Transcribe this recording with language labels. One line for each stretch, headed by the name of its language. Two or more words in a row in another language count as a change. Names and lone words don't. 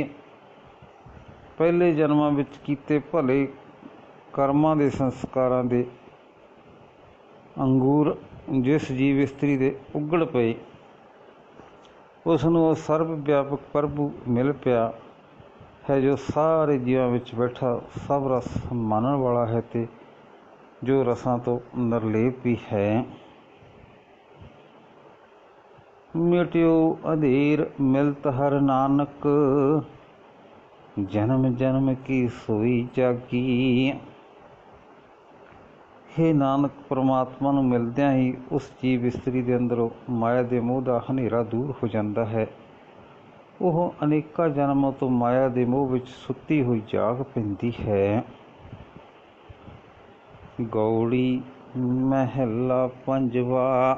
Punjabi: ਪਹਿਲੇ ਜਨਮਾਂ ਵਿੱਚ ਕੀਤੇ ਭਲੇ ਕਰਮਾਂ ਦੇ ਸੰਸਕਾਰਾਂ ਦੇ ਅੰਗੂਰ ਜਿਸ ਜੀਵ ਇਸਤਰੀ ਦੇ ਉਗੜ ਪਏ, ਉਸ ਨੂੰ ਉਹ ਸਰਬ ਵਿਆਪਕ ਪ੍ਰਭੂ ਮਿਲ ਪਿਆ ਹੈ, ਜੋ ਸਾਰੇ ਜੀਵਾਂ ਵਿੱਚ ਬੈਠਾ ਸਭ ਰਸ ਮਾਨਣ ਵਾਲਾ ਹੈ ਅਤੇ ਜੋ ਰਸਾਂ ਤੋਂ ਨਿਰਲੇਪ ਵੀ ਹੈ।
Braj: मिट्यो अधेर मिलत हर नानक, जन्म जन्म की सोई जागी।
Punjabi: ਹੇ ਨਾਨਕ, ਪਰਮਾਤਮਾ ਨੂੰ ਮਿਲਦਿਆਂ ਹੀ ਉਸ ਜੀਵ ਇਸਤਰੀ ਦੇ ਅੰਦਰੋਂ ਮਾਇਆ ਦੇ ਮੋਹ ਦਾ ਹਨੇਰਾ ਦੂਰ ਹੋ ਜਾਂਦਾ ਹੈ। ਉਹ ਅਨੇਕਾਂ ਜਨਮਾਂ ਤੋਂ ਮਾਇਆ ਦੇ ਮੋਹ ਵਿੱਚ ਸੁੱਤੀ ਹੋਈ ਜਾਗ ਪੈਂਦੀ ਹੈ। ਗੌੜੀ ਮਹਿਲਾ ਪੰਜਵਾ।